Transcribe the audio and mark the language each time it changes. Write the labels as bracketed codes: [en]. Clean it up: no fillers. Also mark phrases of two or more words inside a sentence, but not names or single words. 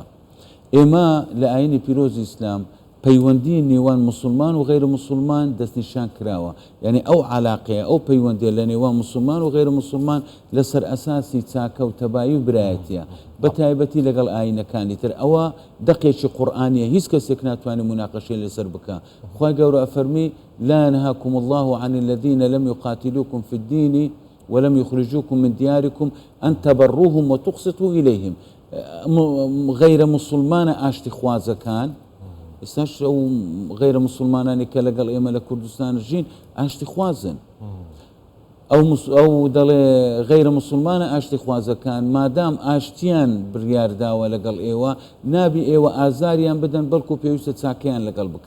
[ckb] ئێمە لە ئاینی پیرۆزی ئیسلام پەیوەندی نێوان مسلمان و غەیرە مسلمان دەستنیشان کراوە. یعنی ئەو عەلاقەیە ئەو پەیوەندیە لە نێوان مسلمان و غەیرە مسلمان لەسەر ئەساسی چاکە و تەبایی و برایەتیە، بە تایبەتی لەگەڵ ئاینەکانی تر. ئەوە دەقێکی قورئانیە، هیچ کەسێک ناتوانێت مناقەشەی لەسەر بکە. خوای گەورە ئەفەرمی [ar] لا ينهاكم الله عن الذين لم يقاتلوكم في الدين ولم يخرجوكم من دياركم أن تبروهم وتقسطوا إليهم. [ckb] غەیرە مسلمانە ئاشتی خوازەکان ئێستاش ئەو غەیرە مسلمانانی کە لەگەڵ ئێمە لە کوردستان ژین ئاشتی خوازن. ئەو دەڵێ غەیرە مسلمانە ئاشتی خوازەکان مادام ئاشتیان بڕیارداوە لەگەڵ ئێوە نابی ئێوە ئازاریان بدەن بەڵکو پێویستە چاکەیان لەگەڵ بکەن.